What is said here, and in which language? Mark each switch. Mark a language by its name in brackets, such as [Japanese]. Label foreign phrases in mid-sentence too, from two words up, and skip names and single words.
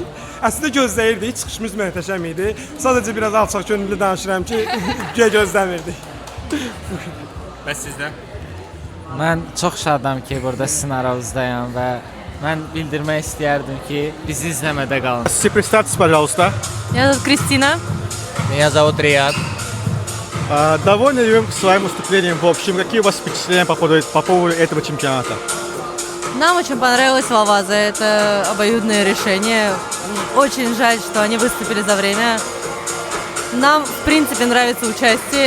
[Azerbaijani] Əslində gözləyirdik, çıxışımız möhtəşəm idi. Sadəcə biraz alçaq könüllü danışıram ki, gözləmirdik. Və sizdə? Mən çox şadam ki, burada sizin aranızdayam və mən bildirmək istəyərdim ki, bizi izləmədə qalın. [Russian] Представьтесь, пожалуйста. Меня зовут Кристина. Меня зовут Рияд. Довольны ли вы своим выступлением в общем? Какие у вас впечатления по поводу этого чемпионата? Нам очень понравилось в Алвазе. Это обоюдное решение. Очень жаль, что они выступили за время. Нам, в принципе, нравится участие.